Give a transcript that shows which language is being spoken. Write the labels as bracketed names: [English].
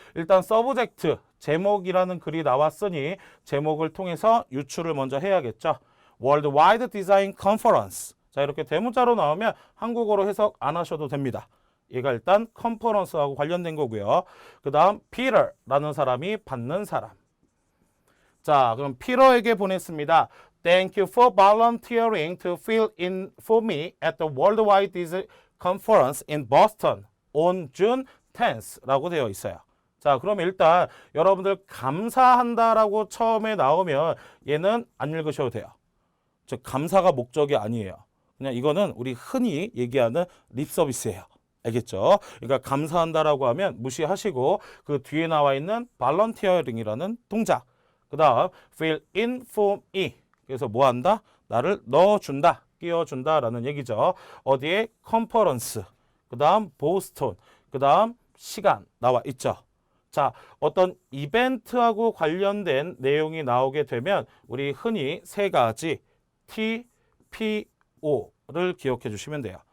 [Korean] 일단 서브젝트, 제목이라는 글이 나왔으니 제목을 통해서 유추를 먼저 해야겠죠. [English] Worldwide Design Conference. [Korean] 자, 이렇게 대문자로 나오면 한국어로 해석 안 하셔도 됩니다. 얘가 일단 컨퍼런스하고 관련된 거고요. 그 다음 Peter라는 사람이 받는 사람. 자, 그럼 피터에게 보냈습니다. [English] Thank you for volunteering to fill in for me at the Worldwide Design Conference in Boston on June 10th [Korean] 라고 되어 있어요. 자, 그럼 일단 여러분들 감사한다라고 처음에 나오면 얘는 안 읽으셔도 돼요. 즉 감사가 목적이 아니에요. 그냥 이거는 우리 흔히 얘기하는 립 서비스예요. 알겠죠? 그러니까 감사한다라고 하면 무시하시고 그 뒤에 나와 있는 volunteering이라는 동작. 그 다음 [English] fill in for me. [Korean] 그래서 뭐 한다? 나를 넣어준다, 끼워준다라는 얘기죠. 어디에? 컨퍼런스. 그 다음 보스턴. 그 다음 시간 나와 있죠. 자, 어떤 이벤트하고 관련된 내용이 나오게 되면 우리 흔히 세 가지 T, P, O를 기억해 주시면 돼요.